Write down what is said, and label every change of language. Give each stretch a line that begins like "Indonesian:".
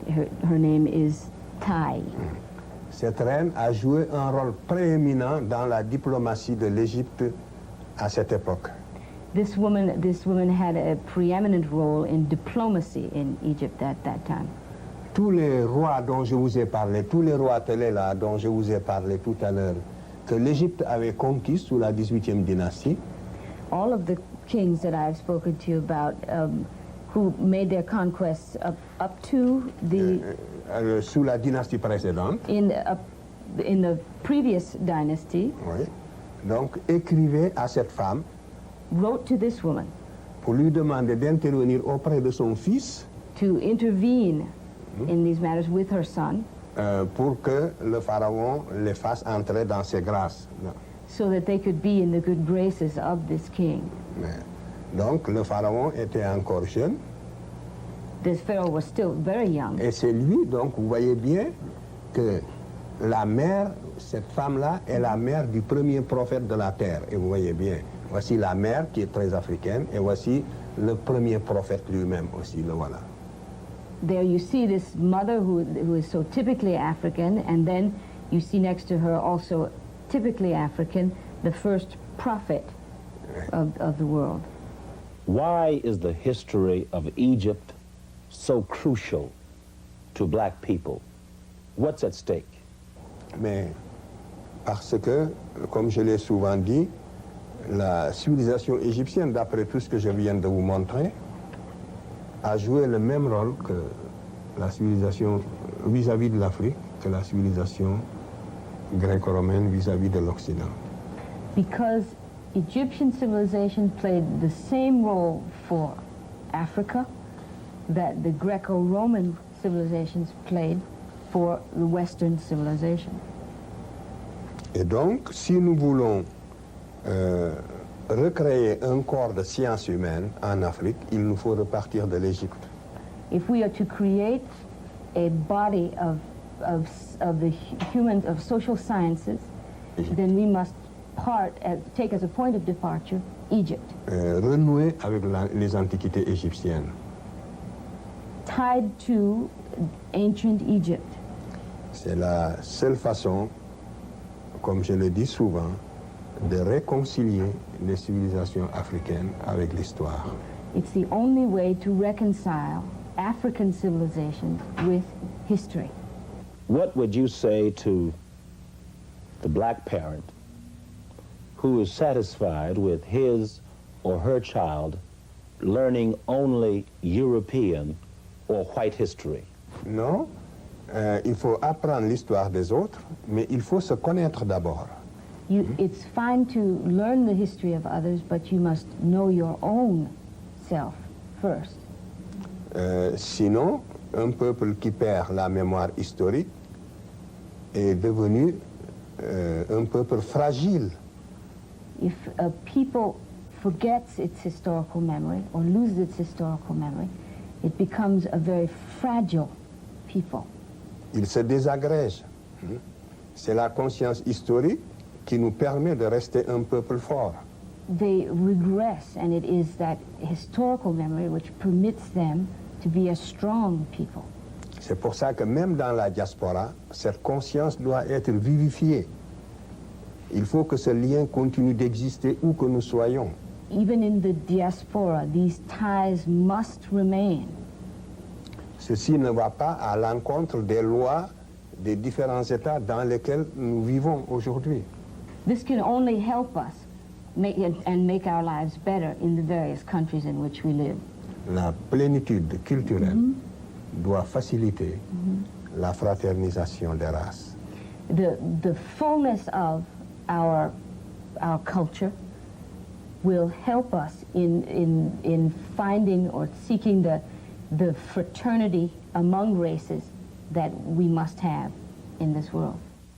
English: Her name is Thai.
French: Cette reine a joué un rôle prééminent dans la diplomatie de l'Égypte à cette époque.
English: This woman had a preeminent role in diplomacy in Egypt at that time.
French: Tous les rois dont je vous ai parlé, tous les rois télés là dont je vous ai parlé tout à l'heure, que l'Égypte avait conquis sous la 18e dynastie,
English: all of the kings that I've spoken to you about who made their conquests up to the
French: sous la dynastie précédente
English: in the previous dynasty.
French: Oui. Donc écrivez à cette femme,
English: wrote to this woman,
French: pour lui demander d'intervenir auprès de son fils,
English: to intervene in these matters with her son,
French: pour que le pharaon les fasse entrer dans ses grâces.
English: So that they could be in the good graces of this king.
French: Donc, le pharaon était encore jeune.
English: This pharaoh was still very young.
French: Et c'est lui, donc, vous voyez bien que la mère, cette femme-là, est la mère du premier prophète de la terre. Et vous voyez bien, voici la mère qui est très africaine, et voici le premier prophète lui-même aussi, le voilà.
English: There you see this mother who is so typically African, and then you see next to her also typically African, the first prophet of the world. Why is the history of Egypt so crucial to black people? What's at stake?
French: Mais parce que, comme je l'ai souvent dit, la civilisation égyptienne, d'après tout ce que je viens de vous montrer, a joué le même rôle que la civilisation vis-à-vis de l'Afrique, que la civilisation gréco-romaine vis-à-vis de l'Occident.
English: Because Egyptian civilization played the same role for Africa that the Greco-Roman civilizations played for the Western civilization.
French: Et donc, si nous voulons recréer un corps de science humaine en Afrique, il nous faut repartir de l'Égypte.
English: If we are to create a body of the humans of social sciences, Egypte. Then we must take as a point of departure Egypt.
French: Renouer avec les antiquités égyptiennes.
English: Tied to ancient Egypt.
French: C'est la seule façon, comme je le dis souvent, de réconcilier les civilisations africaines avec l'histoire.
English: It's the only way to reconcile African civilizations with history. What would you say to the black parent who is satisfied with his or her child learning only European or white history?
French: Non, il faut apprendre l'histoire des autres, mais il faut se connaître d'abord.
English: It's fine to learn the history of others, but you must know your own self first.
French: Sinon, un peuple qui perd la mémoire historique est devenu un peuple fragile.
English: If a people forgets its historical memory or loses its historical memory, it becomes a very fragile people.
French: Il se désagrège. C'est la conscience historique qui nous permet de rester un peuple fort.
English: They regress, and it is that historical memory which permits them to be a strong people.
French: C'est pour ça que même dans la diaspora, cette conscience doit être vivifiée. Il faut que ce lien continue d'exister où que nous soyons.
English: Even in the diaspora, these ties must remain.
French: Ceci ne va pas à l'encontre des lois des différents états dans lesquels nous vivons aujourd'hui.
English: This can only help us make and make our lives better in the various countries in which we live.
French: La plénitude culturelle doit faciliter la fraternisation des races.
English: The fullness of our culture will help us in finding or seeking the fraternity among races that we must have in this world.